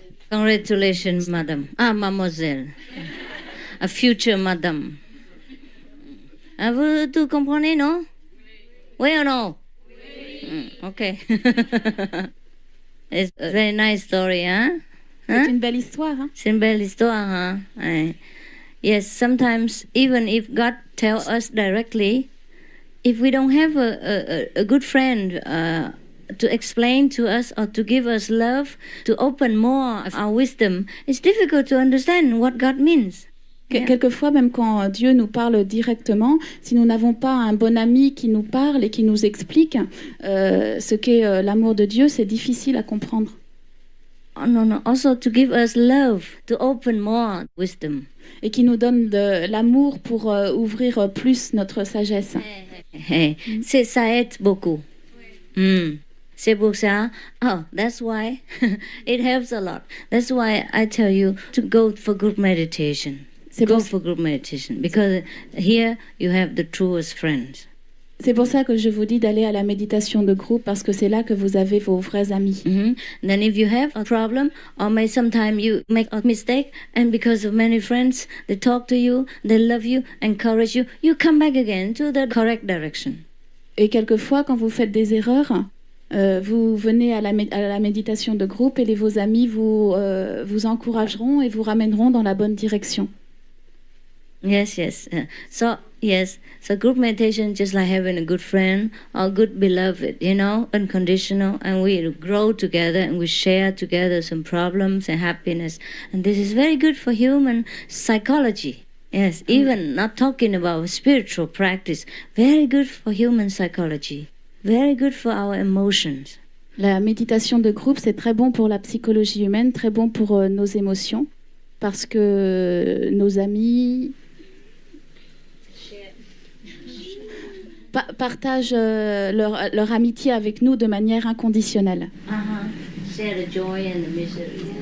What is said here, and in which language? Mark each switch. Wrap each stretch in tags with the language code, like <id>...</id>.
<en>Congratulations, madame. Ah, mademoiselle. A future madame.</en> <fr>Ah, vous tout comprenez, non? Oui ou non? Okay.</fr> <en>It's a very nice story, hein?</en> <fr>C'est une belle histoire. Hein? C'est une belle histoire, hein?</fr> <en>Yes, sometimes even if God tells us directly, if we don't have a good friend to explain to us or to give us love, to open more of our wisdom, it's difficult to understand what God means.</en> <fr>Quelquefois, même quand Dieu nous parle directement, si nous n'avons pas un bon ami qui nous parle et qui nous explique ce qu'est l'amour de Dieu, c'est difficile à comprendre.</fr> <en>Oh, no. Also to give us love, to open more wisdom.</en> <fr>Et qui nous donne de l'amour pour ouvrir plus notre sagesse. Ça aide beaucoup. C'est pour ça.</fr> <en>Oh, that's why it helps a lot. That's why I tell you to go for group meditation. Go for group meditation because here you have the truest friends.</en> <fr>C'est pour ça que je vous dis d'aller à la méditation de groupe parce que c'est là que vous avez vos vrais amis.</fr> <en>Then if you have a problem or may sometimes you make a mistake and because of many friends they talk to you, they love you, encourage you, you come back again to the correct direction.</en> <fr>Et quelquefois quand vous faites des erreurs, vous venez à la méditation de groupe et vos amis vous encourageront et vous ramèneront dans la bonne direction.</fr> <en>Yes. So group meditation just like having a good friend or good beloved, unconditional, and we grow together and we share together some problems and happiness. And this is very good for human psychology. Yes, even not talking about spiritual practice, very good for human psychology, very good for our emotions.</en> <fr>La méditation de groupe, c'est très bon pour la psychologie humaine, très bon pour nos émotions, parce que nos amis partagent leur amitié avec nous de manière inconditionnelle.</fr> <en>Share the joy and the misery.</en>